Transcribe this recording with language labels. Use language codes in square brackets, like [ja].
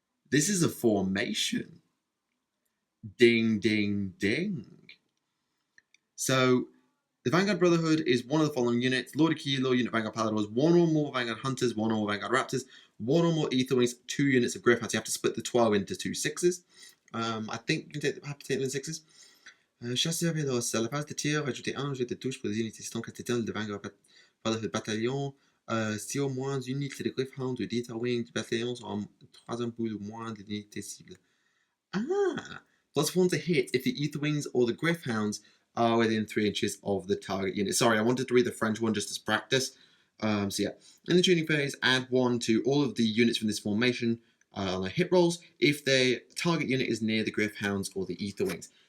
[en] This is a formation. Ding, ding, ding. So, the Vanguard Brotherhood is one of the following units. Lord of Kilo, unit Vanguard Paladors, 1 or more Vanguard Hunters, 1 or more Vanguard Raptors, 1 or more Etherwings, 2 units of Greyhounds. You have to split the 12 into 2 6s. I think you have to take them in 6s. [fr] Chasseur Véloce, à la phase de tir, ajoutez 1 jet de touche pour les unités Stormcast de Vanguard Brotherhood Bataillon. Si au moins une unité de Greyhound ou d'Etherwing du bataillon sont en 3 bout ou moins de l'unité cible. [en] +1 to hit if the Etherwings or the Greyhounds are within 3 inches of the target unit. Sorry, I wanted to read the French one just as practice. So yeah, in the tuning phase, add 1 to all of the units from this formation on their hit rolls if their target unit is near the Greyhounds or the Etherwings.